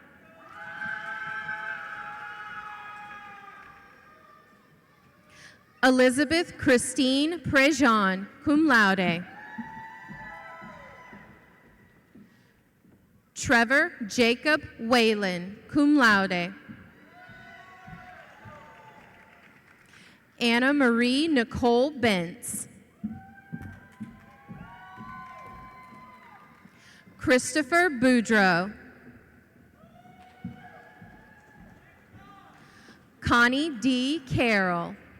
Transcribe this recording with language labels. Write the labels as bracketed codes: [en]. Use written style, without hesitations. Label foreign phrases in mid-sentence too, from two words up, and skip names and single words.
[en] Elizabeth Christine Prejean, [la] cum laude. [en] Trevor Jacob Whalen, [la] cum laude. [en] Anna Marie Nicole Bentz. Christopher Boudreau. Connie D. Carroll.